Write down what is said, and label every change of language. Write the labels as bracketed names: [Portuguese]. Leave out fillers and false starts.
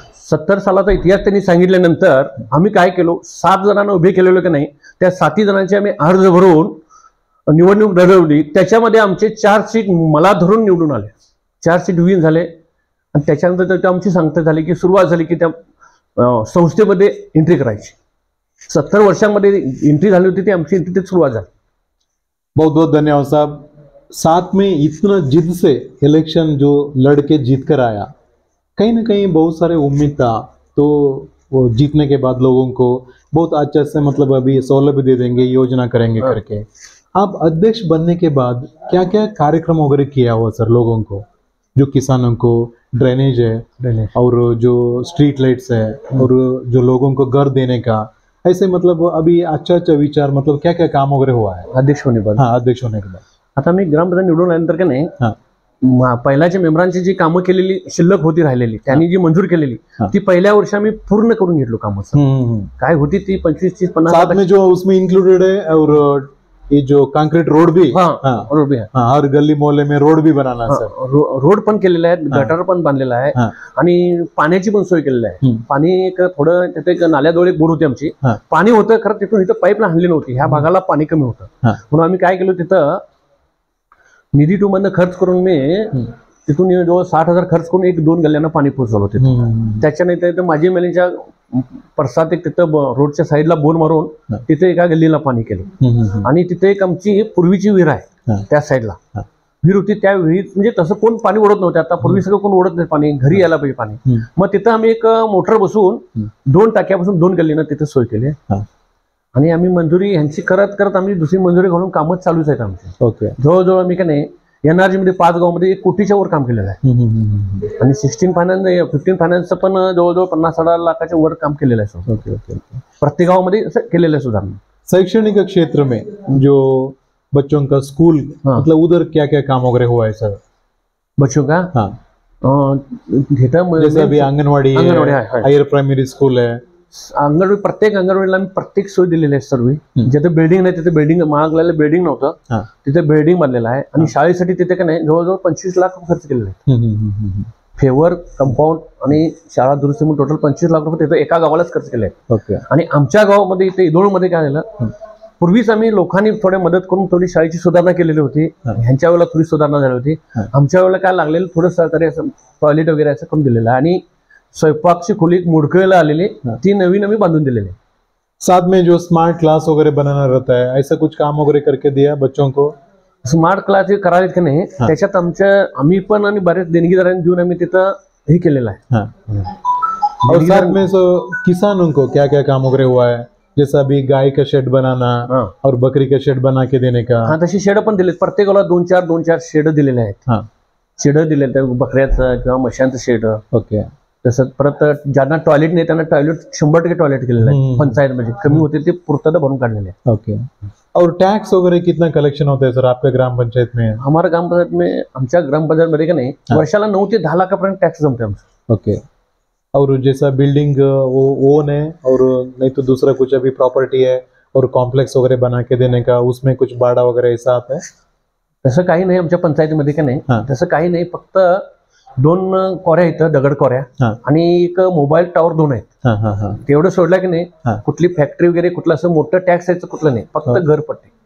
[Marathi] 70 सालाचा इतिहास त्यांनी सांगितल्यानंतर आम्ही काय केलो, 7 जणांना उभे केलेलो की नाही, त्या 7 जणांचे आम्ही अर्ज भरून निवडणूक लढवली. त्याच्यामध्ये आमचे 4 सीट मला धरून निवडून आले, 4 सीट विन झाले. आणि त्याच्यानंतर आमची सांगता झाली की सुरुवात झाली की त्या संस्थेमध्ये एंट्री करायची. 70 वर्षांमध्ये एंट्री झाली होती, ती आमची एंट्री सुरुवात झाली. [Hindi] बहुत बहुत धन्यवाद साहब. साथ में इतना जिद से इलेक्शन जो लड़के जीत कर आया, कहीं ना कहीं बहुत सारे उम्मीद था, तो वो जीतने के बाद लोगों को बहुत अच्छे से मतलब अभी सौलभ दे देंगे, योजना करेंगे करके. आप अध्यक्ष बनने के बाद क्या क्या कार्यक्रम वगैरह किया हुआ सर लोगों को, जो किसानों को ड्रेनेज है और जो स्ट्रीट लाइट्स है और जो लोगों को घर देने का, ऐसे मतलब अभी अच्छा विचार, मतलब क्या क्या काम वगैरह हुआ है अध्यक्ष होने बाद? हाँ, अध्यक्ष होने के बाद. [Marathi] आता मी ग्रामपंचायत निवडून आल्यानंतर का नाही, पहिल्याच्या मेंबरांची जी कामं केलेली शिल्लक होती राहिलेली, त्यांनी जी मंजूर केलेली ती पहिल्या वर्षी आम्ही पूर्ण करून घेतलो कामं. काय होती ती 25-30-50 [Hindi] साथ में जो उसमें इंक्लूडेड है, और ये जो कंक्रीट रोड भी, रोड भी है, हर गली मोहल्ले में रोड भी बनाना है सर. [Marathi] रोड पण केलेला आहे, गटर पण बांधलेला आहे, आणि पाण्याची पण सोय केलेली आहे. पाणी एक थोडं तिथे एक नाल्याजवळ एक बोर होती आमची, पाणी होतं खरं, तिथून इथं पाईपलाईन आणली नव्हती, ह्या भागाला पाणी कमी होतं. म्हणून आम्ही काय केलं, तिथं निधी टूमधनं खर्च करून मी तिथून जवळ 60,000 खर्च करून 1-2 गल्ल्यांना पाणी पोहोचवलं होतं. त्याच्यानंतर माझी मेलीच्या परसात एक तिथं रोडच्या साईडला बोर मारून तिथे एका गल्लीला पाणी केलं. आणि तिथे एक आमची पूर्वीची विहीर आहे त्या साईडला, विहीर होती. त्या विहीर म्हणजे तसं कोण पाणी ओढत नव्हतं. आता पूर्वी सगळं कोण ओढत नाही पाणी, घरी यायला पाहिजे पाणी. मग तिथं आम्ही एक मोटर बसवून 2 टाक्यापासून 2 गल्लीनं तिथे सोय केली. आणि आम्ही मंजुरी ह्यांची करत करत आम्ही दुसरी मंजुरी घालून कामच चालूच आहेत आमचे. [English] Okay. [Marathi] जवळजवळ आम्ही का नाही NRG मध्ये 5 गावामध्ये 1 कोटीच्या वर काम केलेलं आहे. आणि 16 फायनान्स 15 फायनान्सचं पण जवळजवळ 50-60 लाखाच्या वर काम केलेलं आहे. [English] Okay okay. [Marathi] प्रत्येक गावामध्ये असं केलेलं आहे सुधारणा. [Hindi] शैक्षणिक क्षेत्र में जो बच्चों का स्कूल मतलब उधर क्या क्या काम वगैरह हुआ है सर? बच्चों का हाँ जैसे अभी आंगनवाड़ी है, हायर प्राइमरी स्कूल है. [Marathi] अंगणवाडी प्रत्येक अंगणवाडीला आम्ही प्रत्येक सोय दिलेली आहे सर्व. जिथे बिल्डिंग नाही तिथे बिल्डिंग, महागलेलं बिल्डिंग नव्हतं तिथे बिल्डिंग बांधलेलं आहे. आणि शाळेसाठी तिथे का नाही जवळजवळ 25 लाख खर्च केलेले आहेत. फेवर कंपाऊंड आणि शाळा दुरुस्ती म्हणून टोटल 25 लाख रुपये तिथे एका गावालाच खर्च केले आहेत. [English] Okay. [Marathi] आणि आमच्या गावामध्ये इथे इदोळमध्ये काय झालं, पूर्वीच आम्ही लोकांनी थोडे मदत करून थोडी शाळेची सुधारणा केलेली होती. ह्यांच्या वेळेला थोडी सुधारणा झाली होती. आमच्या वेळेला काय लागलेलं थोडं सहकार्य असं टॉयलेट वगैरे असं करून दिलेलं आहे. आणि स्वयंपाकची खोली मुडकळीला आलेली ती नवीन आम्ही बांधून दिलेली आहे. [Hindi] साथ में जो स्मार्ट क्लास वगैरह बनाना रहता है, ऐसा कुछ काम वगैरह करके दिया बच्चों को? [Marathi] स्मार्ट क्लास जे करायला की नाही त्याच्यात आम्ही पण आणि बरेच देणगीदारांनी देऊन आम्ही तिथं हे केलेलं आहे. [Hindi] और साथ में किसानों को क्या क्या काम वगैरह हुआ है? जैसा अभी गाय का शेड बनाना और बकरी का शेड बना के देने का. [Marathi] हाँ तशी शेड पण दिले, प्रत्येकाला 2-4 शेड दिलेले आहेत. शेड दिलेले आहेत बकऱ्याचं किंवा म्हशांचं शेड. [English] Okay. [Marathi] तसंच परत ज्यांना टॉयलेट नाही त्यांना टॉयलेट 100% टॉयलेट केलेलं आहे पंचायत मध्ये. कमी होते ते पूर्तता भरून काढलेले आहे. [English] Okay. [Hindi] और टैक्स वगैरह कितना कलेक्शन होता है सर आपके ग्राम पंचायत में? हमारा ग्राम पंचायत में [Marathi] आमच्या ग्राम पंचायत मध्ये का नाही वर्षाला 9 ते 10 लाखापर्यंत टॅक्स जमते आमचं. [English] Okay. [Hindi] और जैसा बिल्डिंग वो ओन है और नहीं तो दूसरा कुछ अभी प्रॉपर्टी है और कॉम्प्लेक्स वगैरह बना के देने का, उसमें कुछ भाड़ा वगैरह ऐसा आता है? [Marathi] तसं काही नाही आमच्या पंचायतीमध्ये का नाही. तसं काही नाही, फक्त 2 कोऱ्या इथं दगड कोऱ्या आणि एक मोबाईल टावर 2 आहेत. तेवढं सोडलं की नाही कुठली फॅक्टरी वगैरे कुठलं असं मोठं टॅक्स यायचं कुठलं नाही, फक्त घरपट्टी.